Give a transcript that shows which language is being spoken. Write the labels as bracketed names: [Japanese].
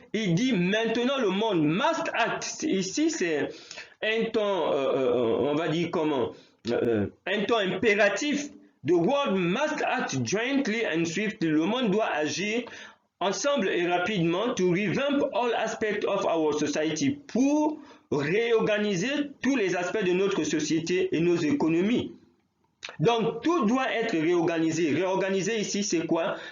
[French] Il dit maintenant le monde [English] must act. [French] Ici, c'est un temps, on va dire comment, un temps impératif. [English] The world must act jointly and swiftly. [French] Le monde doit agir ensemble et rapidement [English] to revamp all aspects of our society, [French] pour réorganiser tous les aspects de notre société et nos économies. Donc tout doit être réorganisé. Réorganiser ici, c'est quoi?